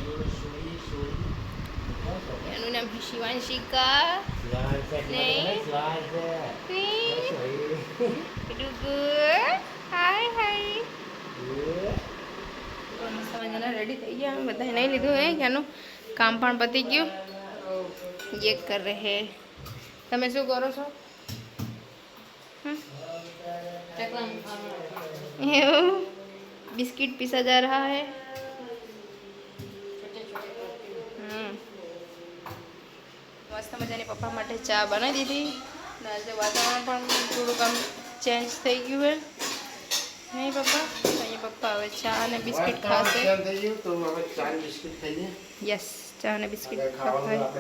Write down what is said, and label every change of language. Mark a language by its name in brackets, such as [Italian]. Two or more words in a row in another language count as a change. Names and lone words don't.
[Gujarati] એનું નામ શિવાંશિકા ને હાય હાય રેડી થઈ ગયા. અમે બધાએ નહીં લીધું હે એનું કામ પણ પતી ગયું. [Hindi] ये कर रहे. [Gujarati] તમે શું કરો છો? [Hindi] बिस्किट पीसा जा रहा है. [Gujarati] મસ્ત મજાની પપ્પા માટે ચા બનાવી દીધી. આજે વાતાવરણ પણ થોડુંક આમ ચેન્જ થઈ ગયું હે નહીં પપ્પા? અહીંયા પપ્પા હવે ચા અને બિસ્કિટ ખાશે. યસ, ચા અને બિસ્કિટ ખાશે.